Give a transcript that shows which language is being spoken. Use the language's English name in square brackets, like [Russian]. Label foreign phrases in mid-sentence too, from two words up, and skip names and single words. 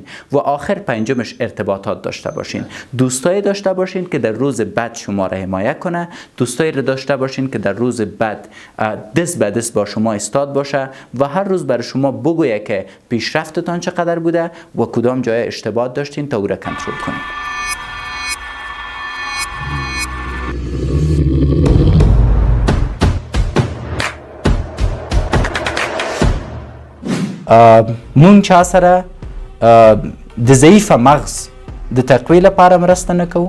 [Persian] و آخر پنجمش، ارتباطات داشته باشین. دوستایی داشته باشین که در روز بد شما را حمایت کنه، دوستایی را داشته باشین که در روز بد دست به دست با شما استاد باشه و هر روز برای شما بگویه که پیشرفتتان چقدر بوده و کدام جای اشتباه داشتین تا او را کنترل کنین. [Pashto] مونږ چا سره د ضعیفه مغز د تقویې لپاره مرسته نه کوو.